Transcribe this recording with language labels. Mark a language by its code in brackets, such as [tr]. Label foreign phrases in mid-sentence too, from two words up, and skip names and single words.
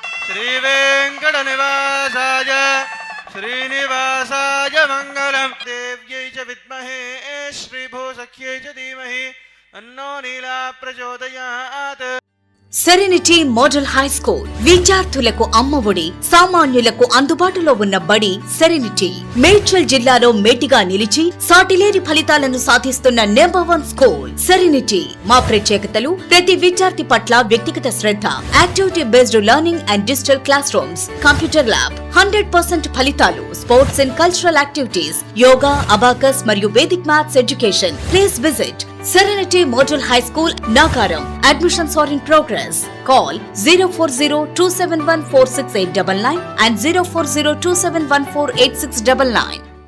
[sa] श्रीवेङ्कटनिवासाय श्रीनिवासाय मङ्गलम् देव्यै च विद्महे श्रीभूसख्यै च धीमहि तन्नो नीला प्रचोदयात्। [te] సెరెనిటీ మోడల్ హై స్కూల్ విద్యార్థులకు అమ్మఒడి, సామాన్యులకు అందుబాటులో ఉన్న బడి సెరెనిటీ. మేడ్చల్ జిల్లాలో మేటిగా నిలిచి సాటిలేని ఫలితాలను సాధిస్తున్న [en] number 1 school [te] సెరెనిటీ. మా ప్రత్యేకతలు ప్రతి విద్యార్థి పట్ల వ్యక్తిగత శ్రద్ధ, [en] activity based learning and digital class rooms, computer lab, [te] 100% ఫలితాలు, [en] sports and cultural activities, [te] యోగా, అబాకస్ మరియు [en] vedic maths education. please visit Serenity Model High School, Nagaram. Admissions are in progress. Call 040-271-46899 and 040-271-48699.